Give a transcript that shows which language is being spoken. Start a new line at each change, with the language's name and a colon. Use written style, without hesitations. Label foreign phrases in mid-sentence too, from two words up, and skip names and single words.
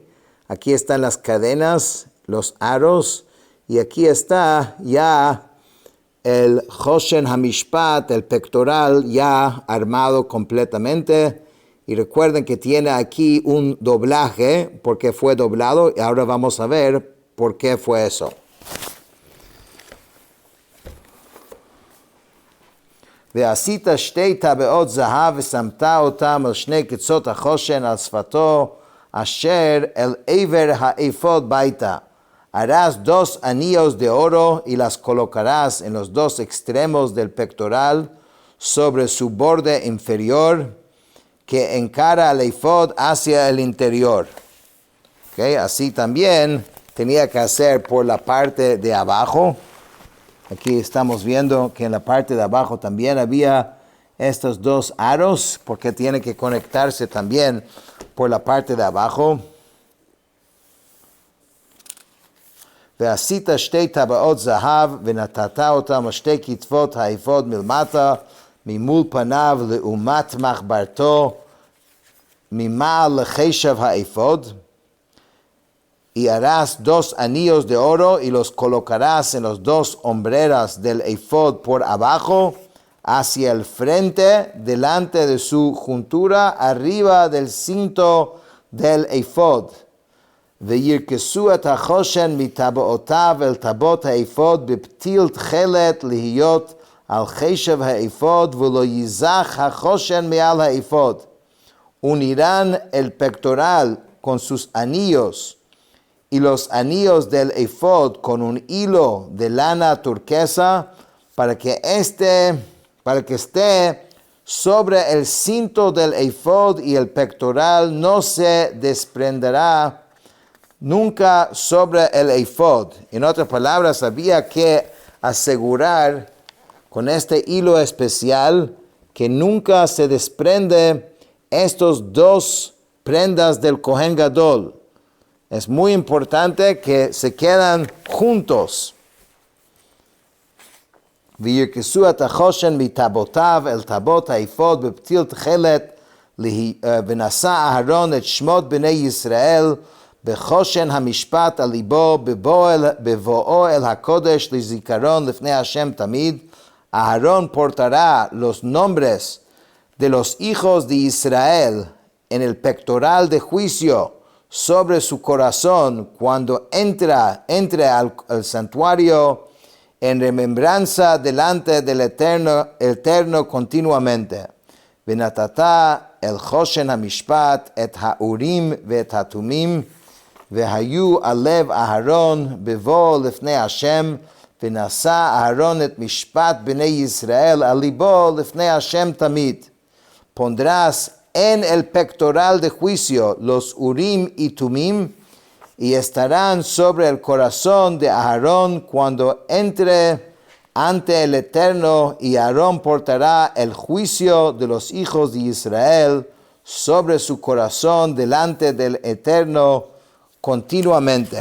Spanish: Aquí están las cadenas, los aros, y aquí está ya el Choshen Hamishpat, el pectoral ya armado completamente. Y recuerden que tiene aquí un doblaje porque fue doblado, y ahora vamos a ver ¿por qué fue eso?
Hebrew: ועשית שתי טבעות זהב ושמת אותם על שני קצות החושן על שפתו אשר אל עבר האפוד ביתה.
Spanish: Harás 2 anillos de oro y las colocarás en los 2 extremos del pectoral sobre su borde inferior que encara al efod hacia el interior. Okay, así también tenía que hacer por la parte de abajo. Aquí estamos viendo que en la parte de abajo también había estos 2 aros, porque tiene que conectarse también por la parte de abajo.
Hebrew: ועשית שתי טבעות זהב ונתת אותם על שתי כתפות האפוד מלמטה ממול פניו לעומת מחברתו ממעל לחשב האפוד.
Spanish: Y harás 2 anillos de oro y los colocarás en los 2 hombreras del efod por abajo, hacia el frente, delante de su juntura, arriba del cinto del efod.
Hebrew: וירכסו את החושן מטבעותיו אל טבעות האפוד בפתיל תכלת להיות על חשב האפוד ולא ייזך החושן מעל האפוד.
Spanish: Unirán el pectoral con sus anillos y los anillos del efod con un hilo de lana turquesa para que esté sobre el cinto del efod y el pectoral no se desprenderá nunca sobre el efod. En otras palabras, había que asegurar con este hilo especial que nunca se desprende estos 2 prendas del Kohen Gadol. Es muy importante que se quedan juntos.
Hebrew: וירכסו את החושן מטבעותיו אל טבעות האפוד בפתיל תכלת ונשא אהרון את שמות בני ישראל בחושן המשפט על ליבו בבואו אל הקודש לזיכרון לפני השם תמיד.
Spanish: Aarón portará los nombres de los hijos de Israel en el pectoral de juicio sobre su corazón cuando entre al santuario en remembranza delante del Eterno continuamente.
Hebrew: ונתתה el חושן המשפט את האורים ואת התומים והיו על לב אהרון בבוא לפני השם ונשא אהרון את משפט בני ישראל על ליבו לפני השם תמיד.
Spanish: Pondrás en el pectoral de juicio los urim y tumim y estarán sobre el corazón de Aarón cuando entre ante el Eterno y Aarón portará el juicio de los hijos de Israel sobre su corazón delante del Eterno continuamente.